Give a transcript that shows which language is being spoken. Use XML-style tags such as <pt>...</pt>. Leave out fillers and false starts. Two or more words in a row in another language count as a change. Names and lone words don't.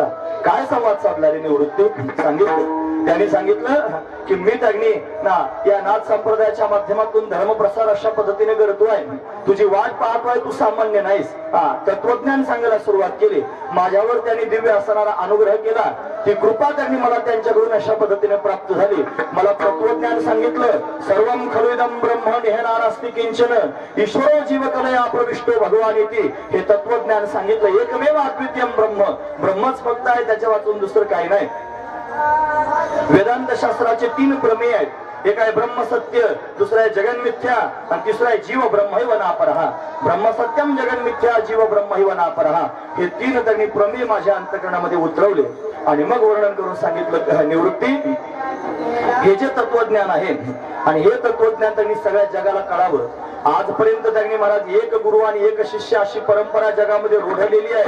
<mr>काय संवाद साधला रे निवृत्ती सांगितलं. त्यांनी सांगितलं की मी त्यांनी या नाथ संप्रदायाच्या माध्यमातून धर्मप्रसार अशा पद्धतीने करतोय, तुझी वाट पाहतोय, तू सामान्य नाहीस. तत्वज्ञान सांगायला सुरुवात केली. माझ्यावर त्यांनी दिव्य असणारा अनुग्रह केला. ती कृपा त्यांनी मला त्यांच्याकडून अशा पद्धतीने प्राप्त झाली. मला तत्वज्ञान सांगितलं.</mr> <sa>सर्वं खलु इदं ब्रह्म निहनानास्ति किंचन ईश्वरो जीवकलया प्रविष्टो भगवानिति.</sa> <mr>हे तत्वज्ञान सांगितलं.</mr> <sa>एकमेव अद्वितीयं ब्रह्म,</sa> <mr>ब्रह्मच फक्त आहे, त्याच्या वाचून दुसरं काही नाही. वेदांत शास्त्राचे 3 प्रमेय आहेत. एक आहे</mr> <sa>ब्रह्म सत्य,</sa> <mr>दुसरा आहे</mr> <sa>जगन मिथ्या</sa> <mr>आणि तिसरा आहे</mr> <sa>जीव ब्रह्मैव नापरः. ब्रह्म सत्यम जगन मिथ्या जीव ब्रह्मैव नापरः.</sa> <mr>हे 3 त्यांनी प्रमेय माझ्या अंतकरणामध्ये उतरवले आणि मग वर्णन करून सांगितलं निवृत्ती हे जे तत्वज्ञान आहे आणि हे तत्वज्ञान त्यांनी सगळ्या जगाला कळावं. आजपर्यंत त्यांनी महाराज एक गुरु आणि एक शिष्य अशी परंपरा जगामध्ये रूढलेली आहे.</mr>